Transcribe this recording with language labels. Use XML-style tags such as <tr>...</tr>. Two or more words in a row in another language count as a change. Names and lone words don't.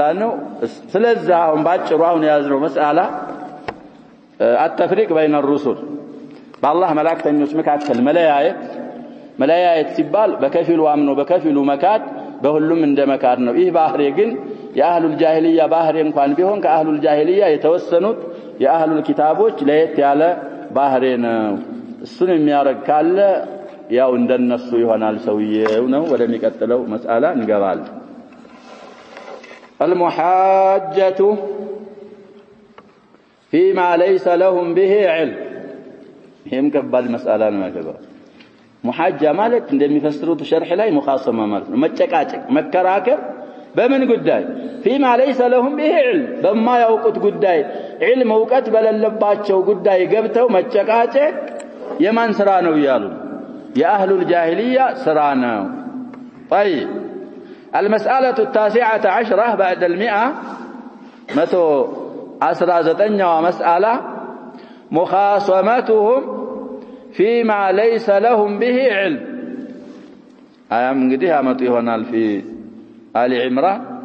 <am>ነው ስለዚህ አሁን ባጭሩ አሁን ያዝነው መስአላ</am> <ar>التفريق بين الرسل بالله</ar> <am>መላእክተኞች መካከል መለያየት ሲባል በከፊሉ አምኖ በከፊሉ መካድ በሁሉም እንደ መካድ ነው ይህ ባህሪ ግን የአህሉል ጃሂልያ ባህሪ እንኳን ቢሆን ከአህሉል ጃሂልያ የተወሰኑት የአህሉል ኪታቦች ለየት ያለ ባህሪ ነው እሱን የሚያረግ ካለ ያው እንደነሱ ይሆናል ሰውየው ነው ወደሚቀጥለው መስአላ እንገባለን</am> <ar>المحاجة فيما ليس لهم به علم</ar> <am>ይሄም ከባድ መስአላ ነው ያገባ محاجة ማለት እንደሚፈስሩት ሸርሕ ላይ ሙኻሰማ ማለት ነው መጨቃጨቅ መከራከር በምን ጉዳይ</am> <ar>فيما ليس لهم به علم</ar> <am>በማ ያውቁት ጉዳይ علم ዕውቀት በለለባቸው ጉዳይ ገብተው መጨቃጨቅ የማን ስራ ነው ይያሉ የአህሉ</am> <ar>الجاهلية سرانا طيب المسألة 19 بعد 119 مسألة مخاصمتهم فيما ليس لهم به علم أيام قديها مطيهنا في آل عمران</ar>